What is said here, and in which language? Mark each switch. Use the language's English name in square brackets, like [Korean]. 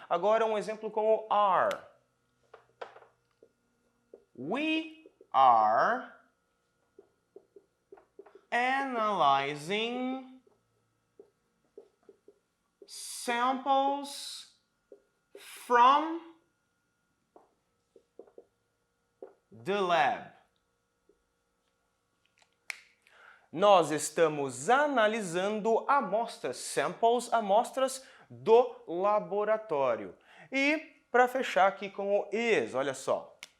[Portuguese] Agora um exemplo com o are. [English] We are analyzing samples from the lab. [Portuguese] Nós estamos analisando amostras, samples, amostras do laboratório. E para fechar aqui com o is, olha só.